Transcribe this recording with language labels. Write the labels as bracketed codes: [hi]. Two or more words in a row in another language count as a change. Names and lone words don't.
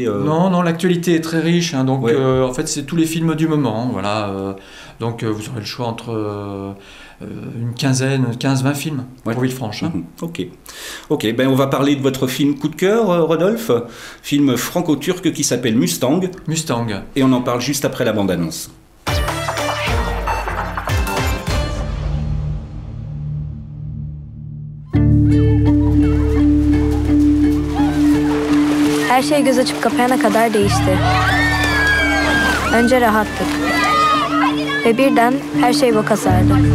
[fr] Non, l'actualité est très riche, hein, donc en fait c'est tous les films du moment, voilà. Donc vous aurez le choix entre une quinzaine, 15-20 films pour Villefranche. Hein. Ok, ben on va parler de votre film coup de cœur, Rodolphe, film franco-turc qui s'appelle Mustang. Et on en parle juste après la bande-annonce. [tr] Her şey göz açıp kapayana kadar değişti. Önce rahattık. Ve birden her şey boka sardı.